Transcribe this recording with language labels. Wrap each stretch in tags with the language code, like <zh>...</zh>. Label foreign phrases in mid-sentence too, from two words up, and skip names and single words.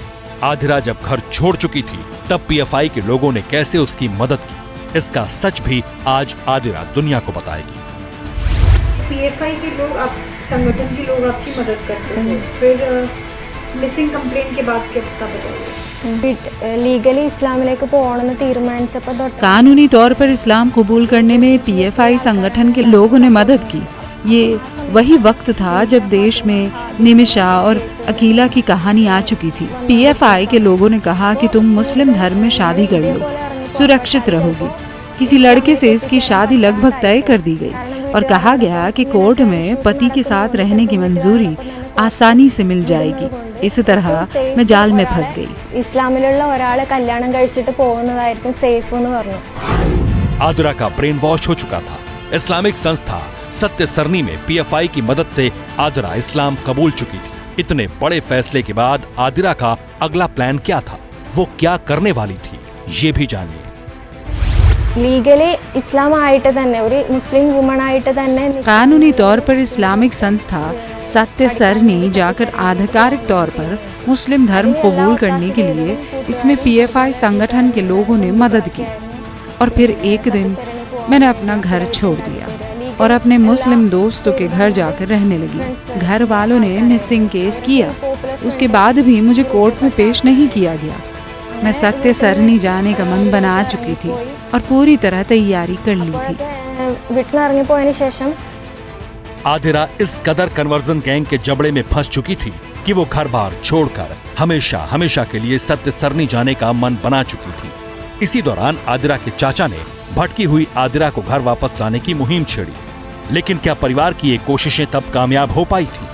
<hi>आदिरा जब घर छोड़ चुकी थी, तब PFI के लोगों ने कैसे उसकी मदद की, इसका सच भी आज आदिरा दुनिया को बताएगी। PFI के लोग, आप संगठन के लोग आपकी मदद करते हैं, फिर</hi> <en>missing complaint</en> <hi>के बाद क्या बताइए?</hi> <ml>लीगली इस्लामिലേക്ക് പോകണമെന്ന് തീരുമാനിച്ചപ്പോൾ</ml> <hi>कानूनी तौर पर इस्लाम कबूल करने में PFI संगठन के लोगों ने मदद की। ये वही वक्त था जब देश में निमिषा और अकीला की कहानी आ चुकी थी। PFI के लोगों ने कहा कि तुम मुस्लिम धर्म में शादी कर लो, सुरक्षित रहोगी। किसी लड़के से इसकी शादी लगभग तय कर दी गई और कहा गया कि कोर्ट में पति के साथ रहने की मंजूरी आसानी से मिल जाएगी। इस तरह मैं जाल में फंस गई।</hi> <ml>ഇസ്ലാമിലുള്ള ഒരാളെ കല്യാണം കഴിച്ചിട്ട് പോകുന്നതായിരിക്കും സേഫ് എന്ന് പറഞ്ഞു।</ml> <hi>आदिरा का</hi> <en>brain wash</en> <hi>हो चुका था। इस्लामिक संस्था सत्य सरनी में PFI की मदद से आदिरा इस्लाम कबूल चुकी थी। इतने बड़े फैसले के बाद आदिरा का अगला प्लान क्या था, वो क्या करने वाली थी, ये भी जानिए।</hi> <ml>लीगली इस्लाम ആയിട്ട് തന്നെ ഒരു</ml> <en>Muslim woman</en> <ml>ആയിട്ട് തന്നെ</ml> <hi>कानूनी तौर पर इस्लामिक संस्था सत्य सरनी जाकर आधिकारिक तौर पर मुस्लिम धर्म कबूल करने के लिए इसमें PFI संगठन के लोगों ने मदद की। और फिर एक दिन मैंने अपना घर छोड़ दिया और अपने मुस्लिम दोस्तों के घर जाकर रहने लगी। घर वालों ने</hi> <en>missing case</en> <hi>किया, उसके बाद भी मुझे कोर्ट में पेश नहीं किया गया। मैं सत्य सरनी जाने का मन बना चुकी थी और पूरी तरह तैयारी कर ली थी।</hi> <ml>വീട്ടിലിറങ്ങിപ്പോയതിനു ശേഷം</ml> <hi>आदिरा इस कदर</hi> <en>conversion gang</en> <hi>के जबड़े में फंस चुकी थी कि वो घर बार छोड़कर हमेशा हमेशा के लिए सत्य सरनी जाने का मन बना चुकी थी। इसी दौरान आदिरा के चाचा ने भटकी हुई आदिरा को घर वापस लाने की मुहिम छेड़ी, लेकिन क्या परिवार की ये कोशिशें तब कामयाब हो पाई थी?</hi>